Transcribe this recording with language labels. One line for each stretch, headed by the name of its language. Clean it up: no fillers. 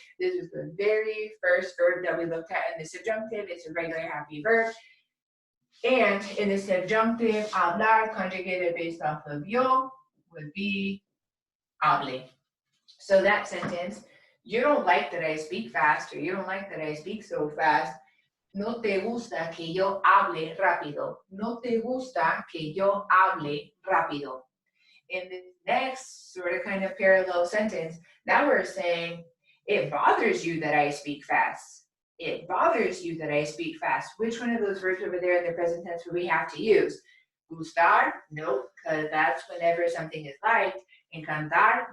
English: This is the very first verb that we looked at in the subjunctive. It's a regular happy verb. And in the subjunctive, hablar, conjugated based off of yo, would be hable. So that sentence, you don't like that I speak fast, or you don't like that I speak so fast.
Spanish: No te gusta que yo hable rápido. No te gusta que yo hable rápido.
English: In the next sort of kind of parallel sentence, now we're saying, it bothers you that I speak fast. It bothers you that I speak fast. Which one of those verbs over there in the present tense would we have to use? Gustar? Nope, because that's whenever something is liked. Encantar?